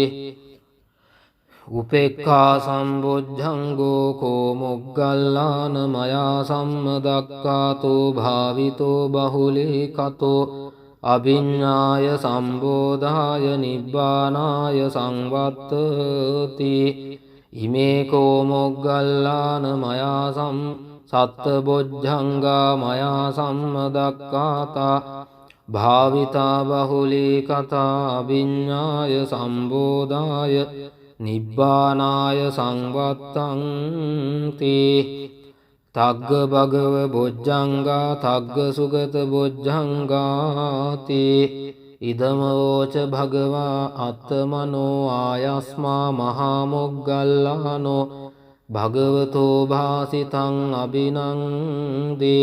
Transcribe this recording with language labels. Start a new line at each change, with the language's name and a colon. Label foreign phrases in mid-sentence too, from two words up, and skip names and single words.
Pali: උපේක්ඛා සම්බොජ්ජංගෝ කෝ මොග්ගල්ලාන මයා සම්මදක්ඛාතෝ භාවිතෝ බහුලීකතෝ අභිඤ්ඤාය සම්බෝධාය නිබ්බානාය සංවත්තති. ඉමේ කෝ මොග්ගල්ලාන මයා සත්තබොජ්ජංගා මයා සම්මදක්ඛාතා භාවිතා බහුලීකතා අභිඤ්ඤාය සම්බෝධාය නිබ්බානාය සංවත්තං තග්ග භගව බොජ්ජංගා තග්ග සුගත බොජ්ජංගාති. ඉදමෝච භගවා අත්තමනෝ ආයස්මා මහා මොග්ගල්ලානෝ භගවතෝ භාසිතං අභිනන්දේ.